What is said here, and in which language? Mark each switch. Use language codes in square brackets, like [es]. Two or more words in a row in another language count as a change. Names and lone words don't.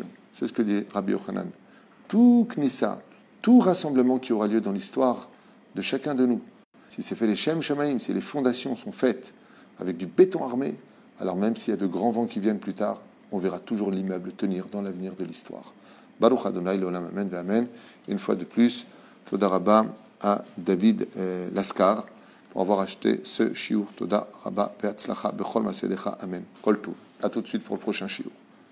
[fr] C'est ce que dit Rabbi Yochanan. Tout Knissa, tout rassemblement qui aura lieu dans l'histoire de chacun de nous, si c'est fait les [he] שם שמים, [fr] si les fondations sont faites avec du béton armé, alors même s'il y a de grands vents qui viennent plus tard, on verra toujours l'immeuble tenir dans l'avenir de l'histoire. [he] ברוך אדוני לעולם אמן ואמן. Une fois de plus, תודה רבה à David Lascar pour avoir acheté ce shiur. תודה רבה בהצלחה בכל מעשיך. אמן. כל טוב. [fr] À tout de suite pour le prochain shiur.